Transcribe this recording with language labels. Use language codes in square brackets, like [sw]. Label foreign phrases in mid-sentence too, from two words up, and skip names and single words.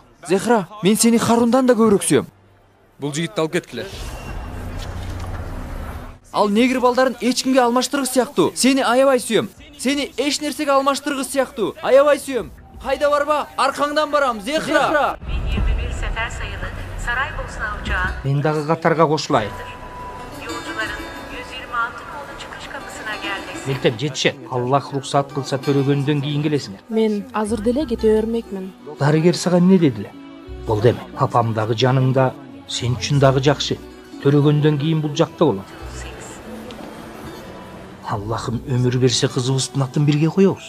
[ky] Зехра, мен сени Харундан да көбүрөөк сүйөм. Бул жигитти алып кеткиле. Ал негр балдарын эч кимге алмаштыргыс сыяктуу. Сени аябай сүйөм. Сени эч нерсеге алмаштыргыс сыяктуу. Аябай сүйөм. Кайда барба? Аркаңдан барам, Зехра. [tr] 1021 sefer sayılı Saraybosna uçağı [ky] Мен дагы катарга кошулайын. [tr] yolcuların 126 nolu çıkış kapısına gelmesi. [ky] Мектеп жетишет. Аллах руксат кылса төрөгөндөн кийин келесиңер. Мен азыр деле кете бермекмин. Дарыгер сага эмне дедиле? Бул деме, папам дагы жаныңда, сен үчүн дагы жакшы. Төрөгөндөн кийин бул жакта болом. Аллахым өмүр берсе кызыбыздын атын бирге коебуз.